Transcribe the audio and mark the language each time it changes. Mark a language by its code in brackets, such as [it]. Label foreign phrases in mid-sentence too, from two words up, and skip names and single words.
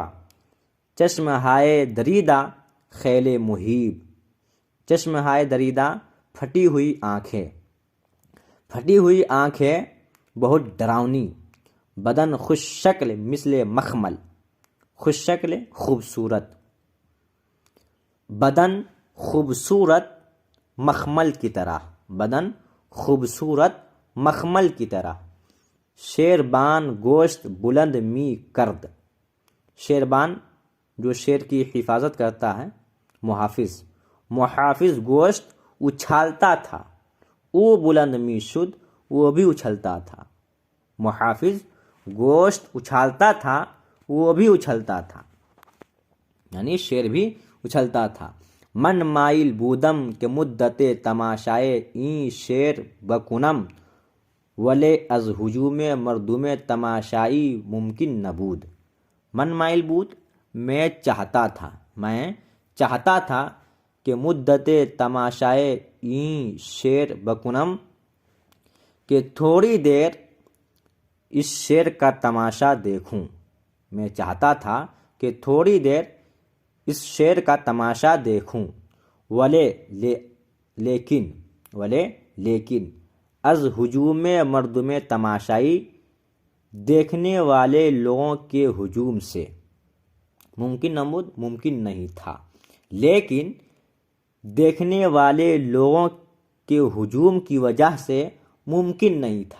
[fa] چشم ہائے دریدہ خیل مہیب، چشم ہائے دریدہ [ur] پھٹی ہوئی آنکھیں، پھٹی ہوئی آنکھیں بہت ڈراؤنی، [fa] بدن خوش شکل مثل مخمل، [ur] خوش شکل خوبصورت، بدن خوبصورت مخمل کی طرح، بدن خوبصورت مخمل کی طرح۔ [fa] شیربان گوشت بلند می کرد، [ur] شیربان جو شیر کی حفاظت کرتا ہے، محافظ، محافظ گوشت اچھالتا تھا، [fa] او بلند می شد، [ur] وہ بھی اچھلتا تھا، محافظ گوشت اچھالتا تھا وہ بھی اچھلتا تھا، یعنی شیر بھی اچھلتا تھا۔ [fa] من مائل بودم کے مدت تماشائے این شیر بکنم ولے از ہجوم مردم تماشائی ممکن نبود، من مائل بود [ur] میں چاہتا تھا، میں چاہتا تھا کہ [fa] مدت تماشائے این شیر بکنم [ur] کہ تھوڑی دیر اس شیر کا تماشا دیکھوں، میں چاہتا تھا کہ تھوڑی دیر اس شیر کا تماشا دیکھوں، لیکن [fa] از ہجوم مردم تماشائی [ur] دیکھنے والے لوگوں کے ہجوم سے، [fa] ممکن نبود [ur] ممکن نہیں تھا، لیکن دیکھنے والے لوگوں کے ہجوم کی وجہ سے ممکن نہیں تھا۔